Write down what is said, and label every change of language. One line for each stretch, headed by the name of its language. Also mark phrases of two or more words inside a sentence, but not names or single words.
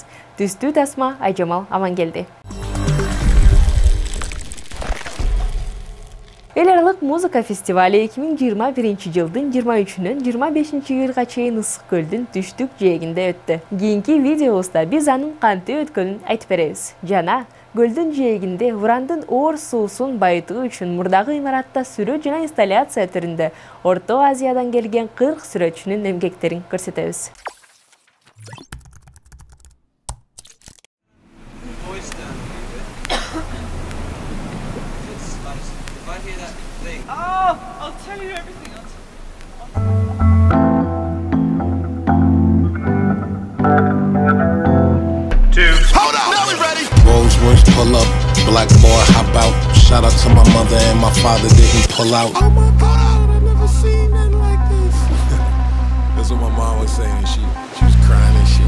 Kyrgyz: Түстүү тасма Айжамал Амангелди. Эл аралык музыка фестивали 2021 жылдын 23-нөн 25-га чейин Ысык көлдүн түштүк жээгинде өттү. Кийинки видеобузда биз анын кантип өткөнүн айтып беребиз. Жана көлдүн жээгинде урандын оор суусун байытуу үчүн мурдагы имаратта сүрөт жана инсталляция түрүндө Орто Азиядан келген 40 сүрөтчүнүн эмгектерин көрсөтөбүз.
English: I'll tell you everything else. Hold on, now we ready. Rolls Royce pull up, black boy hop out. Shout out to my mother and my father didn't pull out. Oh my God, I never seen nothing like this. That's what my mom was saying. She was crying and shit.